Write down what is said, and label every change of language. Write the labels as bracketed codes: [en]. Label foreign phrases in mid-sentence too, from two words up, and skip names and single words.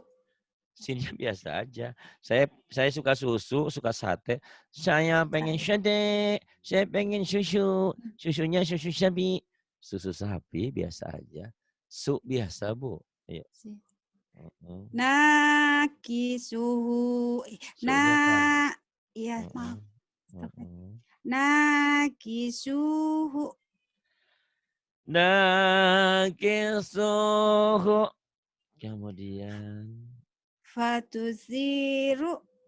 [id] Sini biasa aja. Saya suka susu, suka sate. Saya pengen sate, saya pengen susu. Susunya susu sapi. Susu sapi biasa aja. Su biasa, Bu. Iya. [ar] nakisuhu [id] Su-nya kan. iya maaf Mm-mm. [ar] nakisuhu Nakisuhu. [id] Kemudian [ar] fatusiru